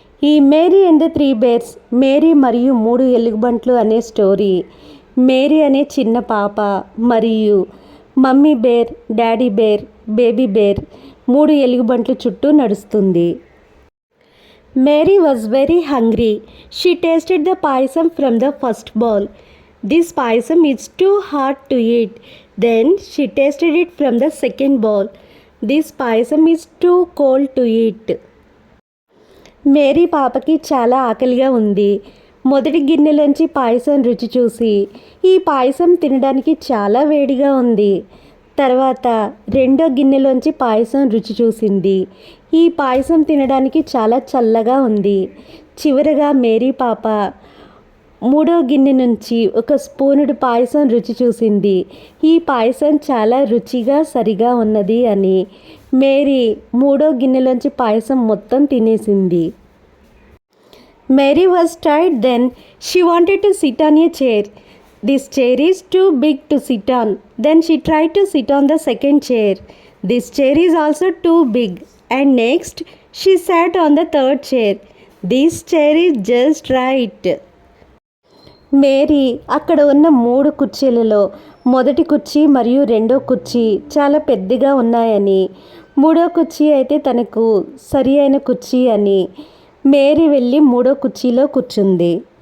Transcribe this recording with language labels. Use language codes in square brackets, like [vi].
[te] ఈ Mary and the three bears, Mary మరియు 3 ఎలుగుబంట్లు అనే స్టోరీ. మేరీ అనే చిన్న పాప మరియు mummy bear, daddy bear, baby bear 3 ఎలుగుబంట్లు చుట్టూ నడుస్తుంది. [en] Mary was very hungry. She tasted the payasam from the first bowl. This payasam is too hot to eat. Then she tasted it from the second bowl. This payasam is too cold to eat. [te] Mary పాపకి చాలా ఆకలిగా ఉంది. మొదటి గిన్నెలోంచి పాయసం రుచి చూసి ఈ పాయసం తినడానికి చాలా వేడిగా ఉంది. తర్వాత రెండో గిన్నెలోంచి పాయసం రుచి చూసింది. ఈ పాయసం తినడానికి చాలా చల్లగా ఉంది. చివరగా మేరీ పాప 3వ గిన్నె నుంచి ఒక స్పూనుడు పాయసం రుచి చూసింది. ఈ పాయసం చాలా రుచిగా సరిగా ఉన్నది అని మేరీ 3వ గిన్నెలోంచి పాయసం మొత్తం తినేసింది. [en] Mary was tired then. She wanted to sit on a chair. This chair is too big to sit on. Then she tried to sit on the second chair. This chair is also too big. And next she sat on the third chair. This chair is just right. [te] Mary అక్కడ ఉన్న 3 కుర్చీలలో మొదటి కుర్చీ మరియు రెండో కుర్చీ చాలా పెద్దగా ఉన్నాయని, 3వ కుర్చీ అయితే తనకు సరి అయిన కుర్చీ అని మేరీ వెళ్ళి 3వ కుర్చీలో కూర్చుంది.